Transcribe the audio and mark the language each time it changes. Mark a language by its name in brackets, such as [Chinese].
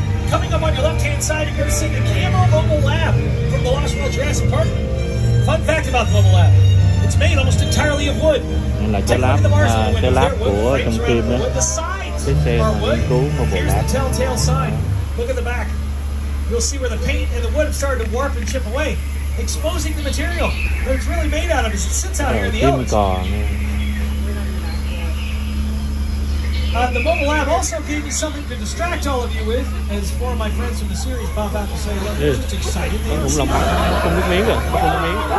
[English] Coming up on your left-hand side, you're going to see the Camo Mobile Lab from the Lost World Jurassic Park. Fun fact about the Mobile Lab: it's made almost entirely of wood. [Vietnamese] Là cái lab của trong phim đó. Cái xe mà nghiên cứu Mobile Lab. [English] Here's the telltale sign. Look at the back. You'll see where the paint and the wood have started to warp and chip away, exposing the material that it's really made out of as it sits out here in the elements. The Mobile Lab also gave me something to distract all of you with, as four of my friends from the series pop out to say, look, they're just excited. [Vietnamese] Khủng long không nước miếng rồi, không nước miếng.